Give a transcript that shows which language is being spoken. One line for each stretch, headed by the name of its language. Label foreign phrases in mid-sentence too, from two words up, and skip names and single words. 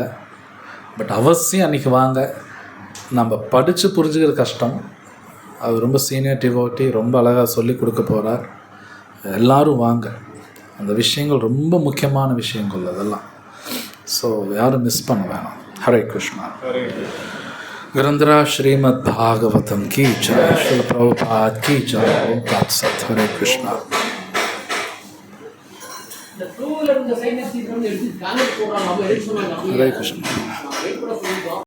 Tamil: பட் அவசியம் அன்றைக்கி வாங்க. நம்ம படித்து புரிஞ்சுக்கிறது கஷ்டம். அவர் ரொம்ப
English: senior devotee,
Tamil: ரொம்ப அழகாக சொல்லி கொடுக்க போகிறார். எல்லோரும் வாங்க. அந்த விஷயங்கள் ரொம்ப முக்கியமான விஷயங்கள் அதெல்லாம். ஸோ யாரும் மிஸ் பண்ண வேணாம்.
Sanskrit: हरे कृष्ण.
Hindi: ग्रंथराज श्रीमद् भागवतम की जय, श्रील प्रभुपाद की जय.
Sanskrit: ओम तत्सत्. हरे कृष्णा. हरे कृष्णा.